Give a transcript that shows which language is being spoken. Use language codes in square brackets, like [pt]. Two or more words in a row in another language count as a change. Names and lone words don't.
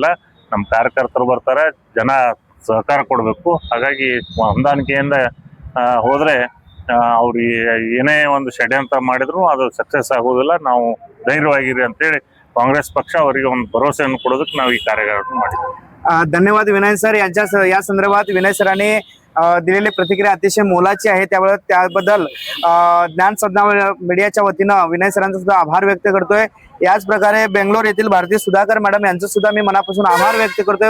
[kn] ನಮ್ಮ ಕಾರ್ಯಕರ್ತರು ಬರ್ತಾರೆ, ಜನ ಸಹಕಾರ ಕೊಡಬೇಕು. ಹಾಗಾಗಿ ಹೊಂದಾಣಿಕೆಯಿಂದ ಹೋದರೆ ಅವ್ರು ಏನೇ ಒಂದು ಷಡ್ಯಂತ್ರ ಮಾಡಿದ್ರು ಅದು ಸಕ್ಸಸ್ ಆಗೋದಿಲ್ಲ. ನಾವು ಧೈರ್ಯವಾಗಿರಿ ಅಂತೇಳಿ ಕಾಂಗ್ರೆस पक्ष ಅವರಿಗೆ ಒಂದು ಭರವಸೆಯನ್ನು ಕೊಡೋದಕ್ಕೆ ನಾವು ಈ ಕಾರ್ಯಗಳನ್ನು ಮಾಡಿದ್ದೀವಿ. [mr] धन्यवाद विनय सर. या संदर्भात विनय सरांनी दिलेली प्रतिक्रिया अतिशय मोलाची आहे. त्याबद्दल ज्ञान सदना मीडियाच्या वतीनं विनय सरांचा सुद्धा आभार व्यक्त करतोय. याच प्रकारे बेंगलोर येथील भारती सुधाकर मॅडम यांचं सुद्धा मी मनापासून आभार व्यक्त करतोय.